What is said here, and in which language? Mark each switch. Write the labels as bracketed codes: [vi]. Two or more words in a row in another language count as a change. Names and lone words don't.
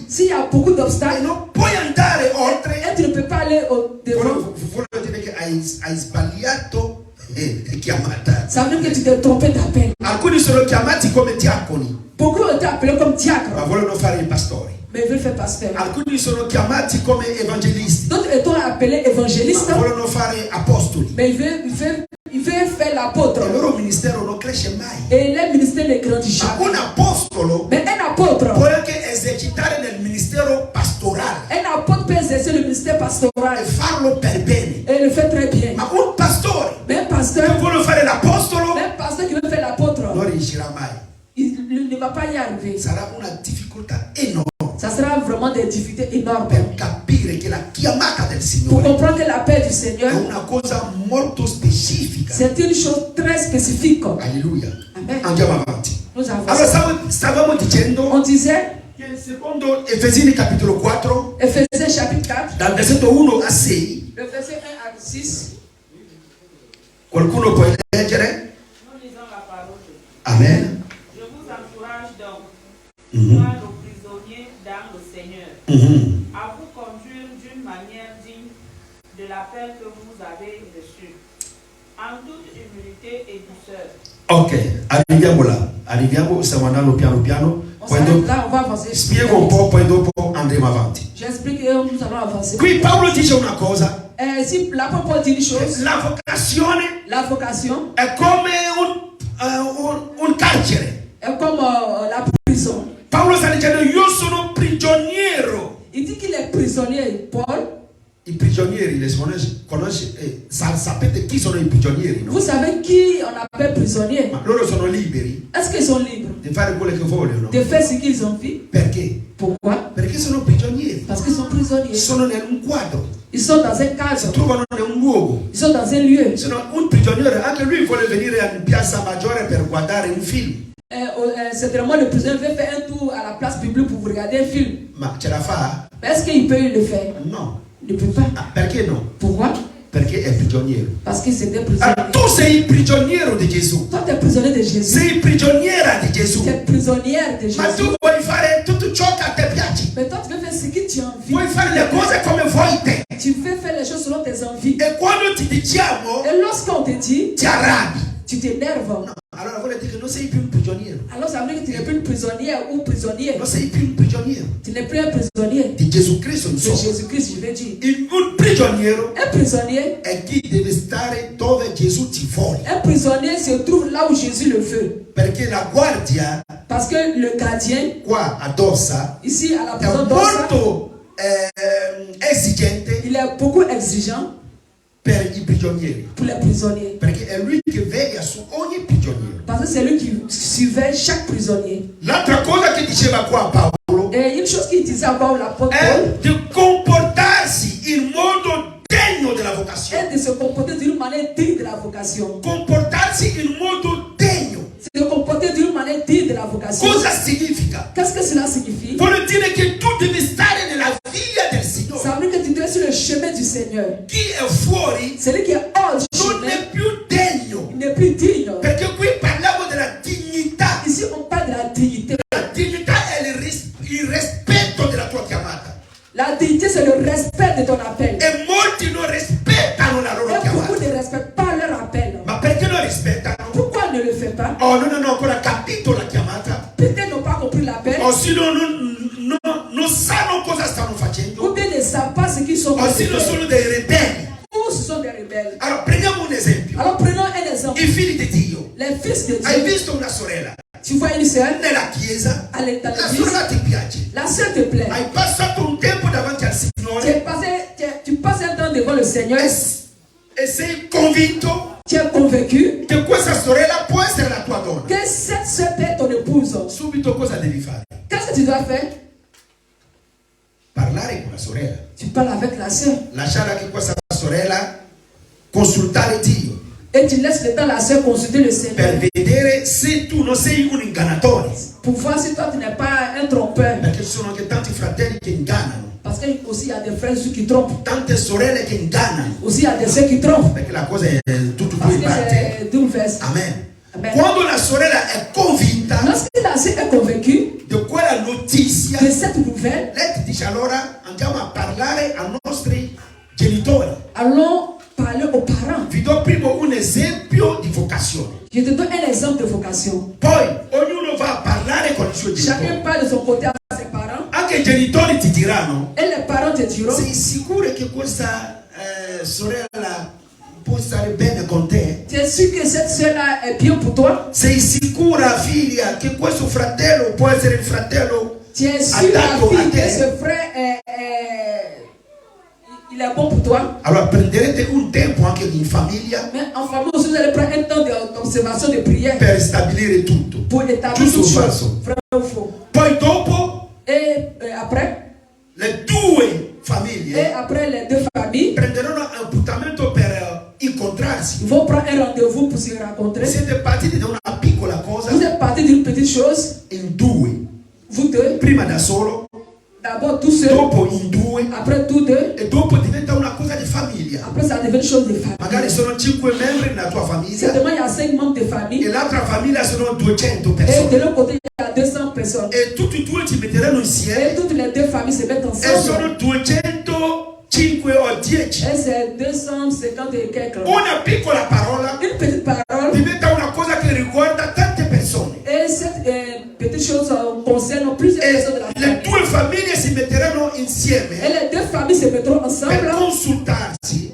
[fr] S'il y a beaucoup [it] e [fr] d'obstacles, [it] non puoi andare oltre. [fr] et tu ne peux pas aller au devant, [it] Vuole dire che hai sbagliato chiamata. [fr] ça veut dire que tu t'es trompé d'appel. [it] Alcuni sono chiamati come diaconi, [fr] Beaucoup ont été appelés comme diacres, [it] ma vogliono fare i pastori. [fr] mais ils veulent faire pasteur. [it] Alcuni sono chiamati come evangelisti, [fr] D'autres étant appelés évangélistes, [it] ma vogliono fare apostoli. [fr] mais ils veulent faire l'apôtre. [it] Il loro ministero non cresce mai. [fr] Et leur ministère ne grandit [it] Ma [fr] jamais. [it] un apostolo [fr] Mais un apôtre [it] può anche esercitare nel ministero pastorale [fr] peut exercer le ministère [it] e [fr] pastoral [it] farlo per bene. [fr] et le fait très bien. [it] Ma un pastore [fr] Mais un [it] che [fr] pasteur, [it] vuole fare l'apostolo [fr] mais un pasteur qui veut faire l'apôtre, [it] non riuscirà mai. [fr] il ne va pas y arriver. arriver. [it] sarà una difficoltà enorme [fr] Ça sera vraiment des difficultés énormes. [it] per capire che la chiamata del [fr] Pour [it] Signore [fr] comprendre que la paix du [it] è [fr] Seigneur, [it] una cosa molto specifica. [fr] c'est une chose très spécifique. [it] Alleluia. [fr] Amen. [it] Andiamo avanti. [fr] Nous avons [it] Allora stavamo dicendo [fr] On disait, [it] che secondo Efesini capitolo 4, [fr] Ephésiens chapitre 4, [it] dal versetto 1 a 6, [fr] le verset 1 à 6. [it] qualcuno può leggere? [fr] Nous lisons la parole de Dieu. Amen. Je vous encourage donc, Mhm. moi le prisonnier dans le Seigneur, Mhm. à vous conduire d'une manière digne de l'appel que vous avez reçu, en toute humilité et douceur. [it] Ok, arriviamo, stiamo andando piano piano, [fr] On [it] poi [fr] s'arrête [it] dopo [fr] là, on va avancer. [it] spiego un po', poi dopo andremo avanti. [fr] J'explique et nous allons avancer. [it] Qui Paolo dice una cosa, [fr] Si l'apôtre Paul dit une chose, [it] la vocazione [fr] la vocation [it] è come un carcere. [fr] est comme la prison. [it] Paolo sta dicendo io sono prigioniero. [fr] Il dit qu'il est prisonnier, Paul. [it] I prigionieri, sapete chi sono i prigionieri, no? [fr] Vous savez qui on appelle prisonnier? [it] Ma loro sono liberi [fr] Est-ce qu'ils sont libres [it] di fare quello che vogliono. [fr] de faire ce qu'ils ont envie? [it] Perché? [fr] Pourquoi? [it] Perché sono prigionieri. [fr] Parce qu'ils sont prisonniers. [it] Sono in un quadro, [fr] Ils sont dans un [it] si [fr] cadre. [it] trovano in un luogo. [fr] Ils sont dans un lieu. [it] Sono un prigioniero, anche lui vuole venire in Piazza Maggiore per guardare un film. [fr] Certainement, le prisonnier veut faire un tour à la place publique pour regarder un film. [it] Ma ce la fa? [fr] Mais est-ce qu'il peut le faire? [it] No. [fr] Il ne peut pas. [it] Ah, perché no? [fr] Pourquoi? [it] Perché è prigioniero. [fr] Parce que c'était [it] Allora, [fr] prisonnier. [it] tu sei prigioniero di Gesù. [fr] Toi, tu es prisonnier de Jésus. [it] Sei prigioniera di Gesù. [fr] Tu es prisonnière de [it] Ma tu [fr] Jésus. [it] vuoi fare tutto ciò che a te piace. [fr] Mais toi, tu veux faire ce que tu as envie. [it] Vuoi fare le cose come vuoi te. [fr] Tu veux faire les choses selon tes envies. [it] E quando ti diciamo, [fr] Et lorsqu'on te dit, [it] ti arrabbi. [fr] tu t'énerves. [it] No, allora vuol dire che non sei più un prigioniero. [fr] Alors ça veut dire que tu n'es plus une prisonnière ou prisonnier. [it] Non sei più un prigioniero [fr] Tu n'es plus un prisonnier [it] di Gesù Cristo, [fr] de [it] insomma. [fr] Jésus-Christ, je veux dire. [it] Un prigioniero [fr] Un prisonnier, [it] è chi deve stare dove Gesù ti vuole. [fr] un prisonnier se trouve là où Jésus le veut. [it] Perché la guardia [fr] Parce que le gardien, [it] qua ad Ossa [fr] ici à la [it] è [fr] prison d'Ossa, [it] molto esigente [fr] il est beaucoup exigeant [it] per i prigionieri. [fr] pour les prisonniers. [it] Perché è lui che veglia su ogni prigioniero. [fr] Parce que c'est lui qui surveille chaque prisonnier. [it] L'altra cosa che diceva qua Paolo [fr] Et une chose qu'il disait encore l'apôtre [it] è [fr] Paul, [it] di comportarsi in modo degno della vocazione. [fr] est de se comporter d'une manière digne de la vocation. [it] Comportarsi in modo degno. [fr] Se comporter d'une manière digne de la vocation. [it] Cosa significa? [fr] Qu'est-ce que cela signifie? [it] Vuol dire che tu devi stare nella via del Signore. [fr] Ça veut dire que tu dois être sur le chemin du Seigneur. [it] Chi è fuori [fr] Celui qui est hors du [it] non [fr] chemin, [it] è più degno. [fr] il n'est plus digne. [it] Perché qui parliamo della dignità. [fr] Ici, on parle de la dignité. [it] La dignità è il rispetto della tua chiamata. [fr] La dignité, c'est le respect de ton appel. [it] E molti non rispettano la loro [fr] Et beaucoup [it] chiamata. [fr] ne respectent pas leur appel. [it] Ma perché non rispettano? [fr] Pourquoi ne le fait pas? [it] Oh, non hanno ancora capito la chiamata. [fr] Peut-être n'ont pas compris l'appel. [it] O se non sanno cosa stanno [fr] Ou [it] facendo. [fr] bien ne savent pas ce qu'ils sont en [it] O [fr] train de [it] se [fr] faire. [it] sono dei ribelli. [fr] Ou ce sont des rebelles. [it] Allora, prendiamo un esempio. [fr] Alors prenons un exemple. [it] I figli di Dio. [fr] Les fils de [it] Hai [fr] Dieu. [it] visto una sorella [fr] Tu vois une sœur [it] nella chiesa? [fr] à l'église. [it] La sorella ti piace. [fr] La sœur te plaît. [it] Hai passato un tempo davanti al Signore [fr] Tu passes un temps devant le Seigneur. [it] e sei convinto [fr] Tu es convaincu [it] che questa sorella può essere la tua donna. [fr] que cette sœur peut être ton épouse. [it] Subito cosa devi fare? [fr] Qu'est-ce que tu dois faire? [it] Parlare con la sorella. [fr] Tu parles avec la sœur. [it] Lasciare anche questa sorella consultare Dio [fr] Et tu laisses le temps la sœur consulter le Seigneur. [it] per vedere se tu non sei un ingannatore. [fr] Pour voir si toi tu n'es pas un trompeur. [it] Perché ci sono anche tanti fratelli che ingannano, [fr] Parce qu'il y a des frères qui trompent. [it] tante sorelle che ingannano, [fr] Aussi il y a des sœurs qui trompent. [it] perché la cosa è tutto [fr] Parce [it] due [fr] que [it] parti. [fr] c'est d'une verse. [it] Amen. [fr] Amen. [it] Quando la sorella è convinta [fr] Lorsque la sœur est convaincue [it] di quella notizia, [fr] de cette nouvelle, [it] lei ti dice allora andiamo a parlare ai nostri genitori. [fr] allons parler aux parents. [it] Vi do prima un esempio di vocazione. [fr] Je te donne un exemple de vocation. [it] Poi ognuno va a parlare con i suoi [fr] Chacun [it] genitori. [fr] parle de son côté à ses parents. [it] Anche i genitori ti diranno: [fr] Et les parents te diront, [it] sei sicuro che questa sorella può stare bene con te? [fr] tu es sûr que cette sœur-là est bien pour toi? [it] Sei sicura, figlia, che questo fratello può essere il fratello [fr] Tu es sûr, la [it] adatto a [fr] fille, que [it] te? [fr] ce frère il est bon pour toi. [it] allora prenderete un tempo anche in famiglia [fr] Mais en famille aussi, vous allez prendre un temps d'observation, de prière [it] per stabilire tutto. [fr] pour établir [it] Giusto [fr] toutes [it] o [fr] choses. [it] falso? [fr] Vrai ou faux. [it] Poi dopo [fr] Et après, [it] le due [fr] et [it] famiglie [fr] après les deux familles, [it] prenderanno un appuntamento per incontrarsi. [fr] ils vont prendre un rendez-vous pour se rencontrer. [it] Siete partiti da una piccola cosa [fr] Vous êtes parti d'une petite chose, [it] in due, [fr] vous deux, [it] prima da solo, [fr] d'abord tous seuls, [it] dopo in due [fr] après tous deux, [it] e dopo diventa una cosa di famiglia. [fr] après ça devient une chose de [it] Magari [fr] famille. [it] sono 5 membri nella tua famiglia [fr] Certainement, il y a 5 membres de [it] e [fr] famille [it] l'altra famiglia sono 200 [fr] et de [it] persone. [fr] l'autre côté, il y a 200 personnes. [it] E tutti e due ci metteranno [fr] Et [it] insieme [fr] toutes les deux familles se mettent [it] e [fr] ensemble. [it] sono 205 o 10. [fr] Et c'est 250 et quelques. [it] Una piccola parola [fr] Une petite parole. [it] diventa una cosa che riguarda tante persone. [fr] Et cette petite chose concerne plusieurs [it] E [fr] personnes de la [it] le [fr] famille. [it] due famiglie si metteranno [fr] Et [it] insieme [fr] les deux familles se mettront [it] per [fr] ensemble [it] consultarsi,